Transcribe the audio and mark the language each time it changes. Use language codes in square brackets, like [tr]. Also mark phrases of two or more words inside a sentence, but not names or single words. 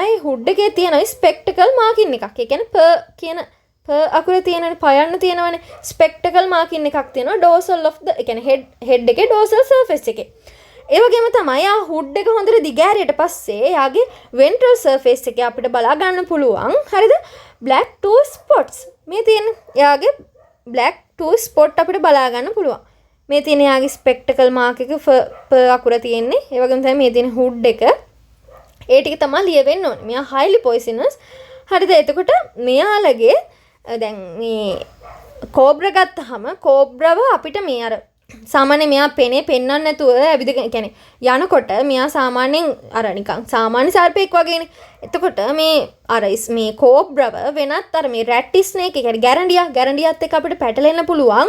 [si] ඒ හුඩ් එකේ තියෙනවා [en] spectacle marking [si] එකක්. ඒ කියන්නේ කියන අකුරේ තියෙනනේ පයන්න තියෙනවනේ [en] spectacle marking [si] එකක් තියෙනවා [en] dorsal of the [si] ඒ කියන්නේ හෙඩ් එකේ [en] dorsal surface [si] එකේ. ඒ වගේම තමයි ආ හුඩ් එක හොඳට දිගෑරියට පස්සේ යාගේ [en] ventral surface [si] එකේ අපිට බලා ගන්න පුළුවන්. හරිද? [en] black two spots [si] මේ තියෙන යාගේ [en] black two spot [si] අපිට බලා ගන්න පුළුවන්. මේ තියෙන යාගේ [en] spectacle mark [si] එක අකුර තියෙන්නේ. ඒ වගේම තමයි මේ තියෙන හුඩ් එක. ඒ ටික තමයි ලියවෙන්න ඕනේ. මෙයා [en] highly poisonous. [si] හරිද? එතකොට මෙයාලගේ දැන් මේ කෝබ්‍රා ගත්තාම කෝබ්‍රාව අපිට මේ අර සාමාන්‍ය මෙයා පෙනේ පෙන්වන්න නැතුව ඇවිදගෙන කියන්නේ යනකොට මෙයා සාමාන්‍යයෙන් අර නිකන් සාමාන්‍ය සර්පෙක් වගේනේ. එතකොට මේ අර මේ කෝබ්‍රාව වෙනත් අර මේ [en] rat snake [si] එක කියන්නේ ගැරන්ඩියාත් එක්ක අපිට පැටලෙන්න පුළුවන්.